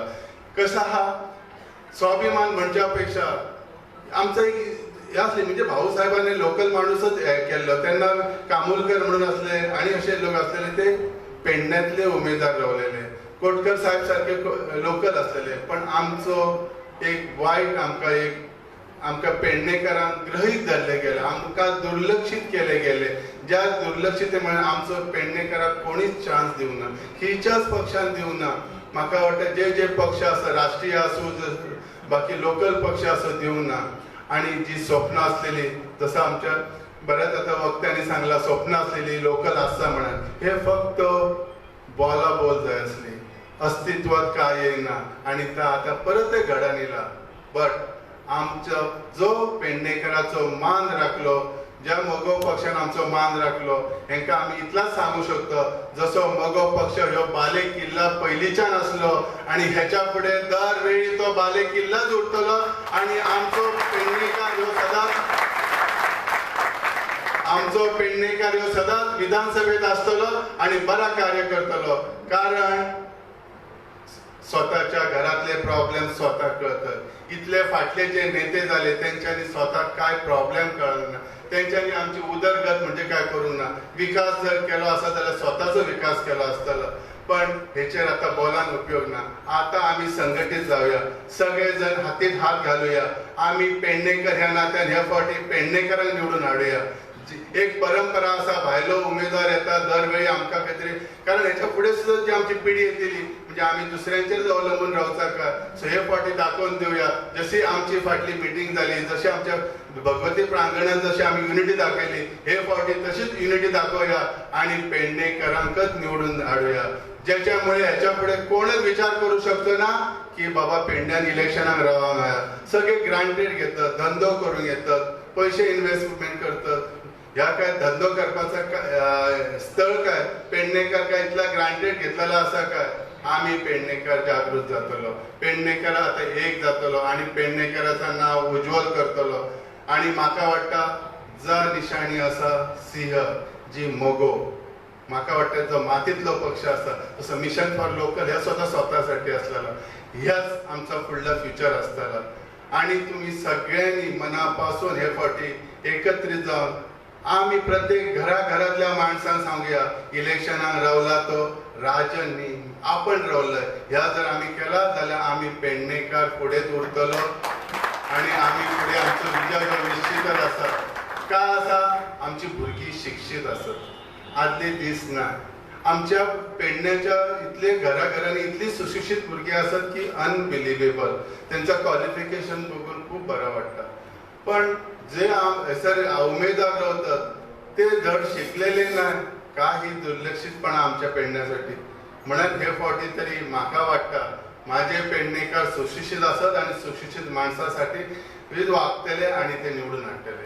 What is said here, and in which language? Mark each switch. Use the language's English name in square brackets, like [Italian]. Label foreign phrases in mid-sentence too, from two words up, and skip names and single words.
[Konkani] कसा हा स्वाभिमान म्हणच्यापेक्षा आमचं एक हे असले म्हणजे भाऊसाहेबांनी लोकल माणूसच केलं, त्यांना कामोलकर म्हणून असले आणि असे लोक असलेले ते पेडण्यातले उमेदवार रावलेले, कोटकर साहेब सारखे लोकल असलेले. पण आमचो एक वाईट आमका पेडणेकरांक गृहीत धरले गेले, आमकां दुर्लक्षित केले गेले. ज्या दुर्लक्षितेमुळे आमचो पेडणेकराक कोणीच चान्स दिवना, खंयच्याच पक्षान दिवना. म्हाका वाटतं जे पक्ष आसा, राष्ट्रीय आसूं बाकी लोकल पक्ष असो दिवना. आणि जी स्वप्न असलेली, जसं आमच्या बऱ्याच आता वक्त्यांनी सांगला स्वप्न असलेली लोकल आसा म्हणून, हे फक्त बोला बोल जाय असली, अस्तित्वात काय येईना आणि ता आता परत घडा निला. बट आमचो जो पेडणेकराचो मान राखलो, ज्या मगो पक्षान आमचो मान राखलो, हेंका आमी इतलाच सांगू शकतो, जसो मगो पक्ष ह्यो बाले किल्ला पयलींच्यान असलो आणि ह्याच्या फुडें दरवेळी तो बाले किल्लाच उरतलो आणि आमचो पेडणेकार ह्यो सदांच विधानसभेत आसतलो आणि बरा कार्य करतलो. [Marathi] कारण स्वतःच्या घरातले प्रॉब्लेम स्वतः कळतात. [Konkani] इतले फाटले जे नेते झाले त्यांच्यानी स्वतः काय प्रॉब्लेम कळना, त्यांच्यानी आमची उदरगत म्हणजे काय करूंक ना. विकास जर केलो आसा जाल्यार स्वताचो विकास केलो आसतलो, पण हेचेर आता बोलान उपयोग ना. आता आम्ही संघटित जाऊया, सगळे जण हातीत हात घालूया. आम्ही पेडणेकर ह्या नात्यान ह्या फावटी पेडणेकरांक निवडून हाडूया. एक परंपरा असा, भायलो उमेदवार येता दरवेळी आमकां खंय, कारण हेच्या फुडें सुद्धा जी आमची पिढी येतली म्हणजे आम्ही दुसऱ्यांचेर अवलंबून रावचा का. सो हे फावटी दाखोवन दिवया. जशी आमची फाटली मिटींग जाली, जशी आमच्या भगवती प्रांगणात जशी आम्ही युनिटी दाखयली, हे फावटी तशीच युनिटी दाखवूया आणि पेडणेकरांकच निवडून हाडूया. ज्याच्यामुळे ह्याच्या पुढे कोणच विचार करू शकतो ना की बाबा पेडण्यान इलेक्शनाक रावंक मेळा. सगळे ग्रांटेड घेतात, धंदो करून येतात, पैसे इन्व्हेस्टमेंट करतात. ह्या काय धंदो करपाचा स्थळ काय पेडणेकर काय इतला ग्रांटेड घेतलेला असा काय. आम्ही पेडणेकर जागृत जातलो, पेडणेकर आता एक जातलो आणि पेडणेकराचं नाव उज्ज्वल करतलो. आणि म्हाका वाटता जा निशाणी असा सिंह जी मोगो, म्हाका वाटतं जो मातीतलो पक्ष असा तसं मिशन फॉर लोकल ह्या स्वतःसाठी असलेला, ह्याच आमचा फुडला फ्युचर असताला. आणि तुम्ही सगळ्यांनी मनापासून हे फावटी एकत्रित जाऊन आम्ही प्रत्येक घराघरातल्या माणसांक सांगूया, इलेक्शनाक रावला तो राजननी, आपण रावलंय. ह्या जर आम्ही केला जाल्यार आम्ही पेडणेकार फुडेंच उरतलो आणि आम्ही फुडें आमचो विजय निश्चितच आसा. का आसा, आमची भुरगीं शिक्षीत आसत, आदले दीस ना. आमच्या पेडण्याच्या इतले घराघरांनी इतली सुशिक्षित भुरगीं आसत की अनबिलिवेबल. [Marathi] त्यांचं क्वालिफिकेशन बघून खूप बरं वाटतं. पण जे सर उमेदवार रावतात ते धड शिकलेले नाही, काही दुर्लक्षितपणा आमच्या पेडण्यासाठी. [Konkani] म्हणून हे फावटी तरी म्हाका वाटतं माझे पेडणेकार सुशिक्षित असत आणि सुशिक्षित माणसासाठी विविध वागतले आणि ते निवडून हाडटले.